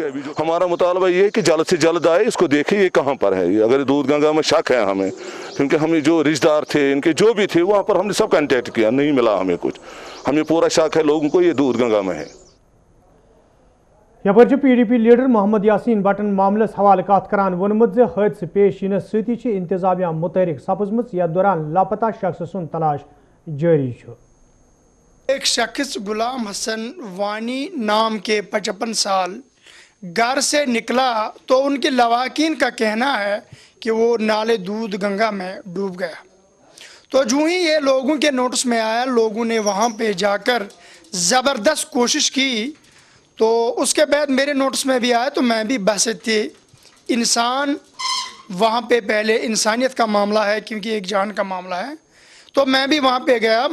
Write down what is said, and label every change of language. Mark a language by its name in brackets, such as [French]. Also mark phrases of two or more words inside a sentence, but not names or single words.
[Hindi] अभी जो हमारा मुतालबा ये है कि जल्द से जल्द आए, इसको देखें ये कहाँ पर है। अगर दूध गंगा में शक है हमें, क्योंकि हमें जो रिश्तेदार थे इनके जो भी थे वहाँ पर हमने सब कॉन्टेक्ट किया, नहीं मिला हमें कुछ। हमें पूरा शक है लोगों को ये दूध गंगा में है। [Kashmiri] यपर PDP लीडर मोहम्मद यासीन बटन मामलस हवाले कत करान वोनमुत जे हादसे पेश यिनस सती इंतजामिया मुतहरिक सपजमुत यथ दौरान लापता शख्स सुन तलाश जारी। [Hindi] एक शख्स गुलाम हसन वानी नाम के 55 साल घर से निकला तो उनके लवाकिन का कहना है कि वो नाले दूध गंगा में डूब गया। तो जो ही ये लोगों के नोटिस में आया, लोगों ने वहाँ पे जाकर ज़बरदस्त कोशिश की, तो उसके बाद मेरे नोटिस में भी आया, तो मैं भी बहसते इंसान वहाँ पे पहले इंसानियत का मामला है, क्योंकि एक जान का मामला है, तो मैं भी वहाँ पे गया।